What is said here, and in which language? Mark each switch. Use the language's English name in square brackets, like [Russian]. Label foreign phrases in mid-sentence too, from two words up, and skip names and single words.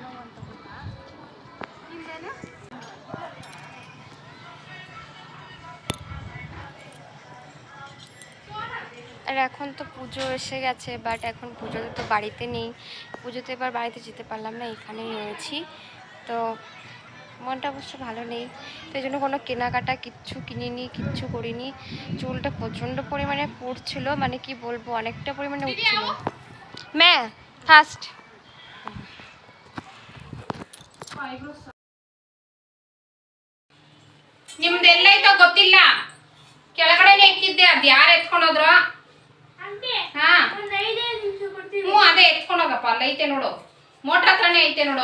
[Bangla] আর এখন তো পুজো এসে গেছে, বাট এখন পুজোতে তো বাড়িতে নেই, পুজোতে এবার বাড়িতে যেতে পারলাম না, এখানেই রয়েছি। তো মনটা অবশ্য ভালো নেই, তো এই জন্য কোনো কেনাকাটা কিচ্ছু কিনিনি, কিচ্ছু করিনি। চুলটা প্রচণ্ড পরিমাণে পড়ছিল, মানে কি বলবো, অনেকটা পরিমাণে উঠছিল। ম্যা ফার্ಸ್ಟ್ [Kannada] ನಿಮ್ದೆಲ್ಲೈತೋ ಗೊತ್ತಿಲ್ಲ, ಕೆಳಗಡೆನೆ ಇಕ್ಕಿದ್ದೆ. ಅದ್ ಯಾರು ಎತ್ಕೊಂಡೋದ್ರು? ಹಾ ಹ್ಞೂ ಅದೇ ಎತ್ಕೊಂಡೋಗಪ್ಪ, ಅಲ್ಲೈತೆ ನೋಡು, ಮೋಟ್ರ್ ಹತ್ರನೇ ಐತೆ ನೋಡು.